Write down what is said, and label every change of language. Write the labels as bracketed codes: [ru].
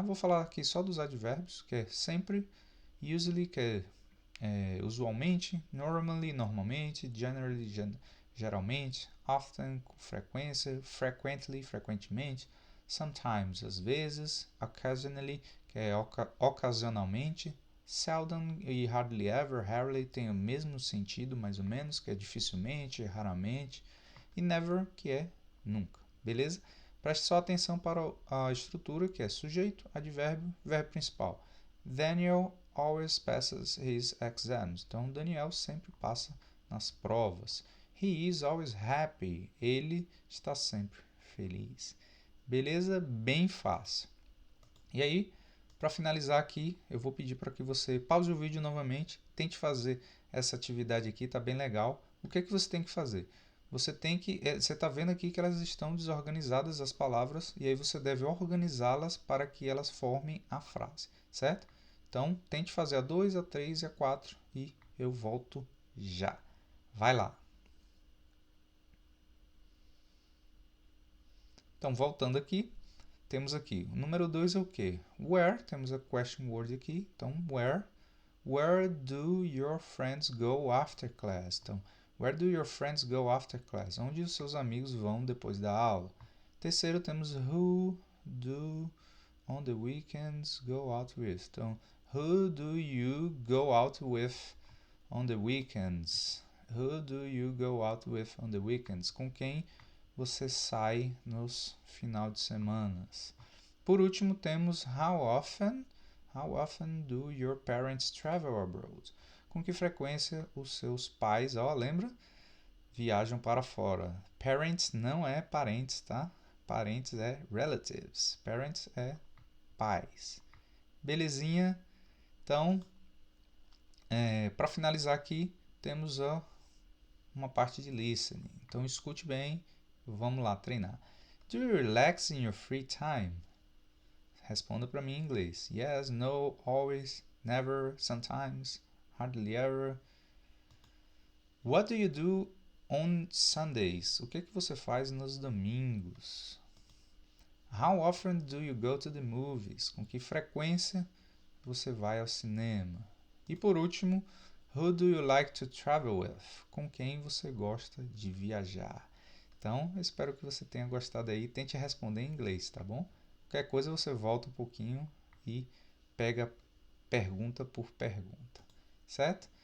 [pt] Vou falar aqui só dos advérbios, que é sempre, usually, que é usualmente, normally, normalmente, generally, geralmente, often, com frequência, frequently, frequentemente, sometimes, às vezes, occasionally, que é ocasionalmente, seldom e hardly ever, rarely tem o mesmo sentido, mais ou menos, que é dificilmente, raramente, e never, que é nunca, beleza? Preste só atenção para a estrutura, que é sujeito, advérbio, verbo principal. Daniel [en] always passes his exams. [pt] Então, Daniel sempre passa nas provas. [en] He is always happy. [pt] Ele está sempre feliz. Beleza? Bem fácil. E aí, para finalizar aqui, eu vou pedir para que você pause o vídeo novamente, tente fazer essa atividade aqui, tá bem legal. O que é que você tem que fazer? Você está vendo aqui que elas estão desorganizadas as palavras e aí você deve organizá-las para que elas formem a frase, certo? Então, tente fazer a 2, a 3 e a 4 e eu volto já. Vai lá. Então, voltando aqui, temos aqui, o número 2 é o quê? [en] Where, [pt] temos a [en] question word [pt] aqui, então [en] where do your friends go after class? Então, where do your friends go after class? [pt] Onde os seus amigos vão depois da aula? Terceiro, temos [en] who do on the weekends go out with? Então, who do you go out with on the weekends? Who do you go out with on the weekends? [pt] Com quem você sai nos final de semana? Por último, temos how often do your parents travel abroad? Com que frequência os seus pais, lembra? Viajam para fora. Parents não é parentes, tá? Parentes é relatives. Parents é pais. Belezinha? Então, para finalizar aqui, temos uma parte de listening. Então, escute bem. Vamos lá treinar. [en] Do you relax in your free time? [pt] Responda para mim em inglês. [en] Yes, no, always, never, sometimes, hardly ever. What do you do on Sundays? [pt] O que você faz nos domingos? [en] How often do you go to the movies? [pt] Com que frequência você vai ao cinema? E por último, [en] who do you like to travel with? [pt] Com quem você gosta de viajar? Então, eu espero que você tenha gostado aí. Tente responder em inglês, tá bom? Qualquer coisa você volta um pouquinho e pega pergunta por pergunta, certo?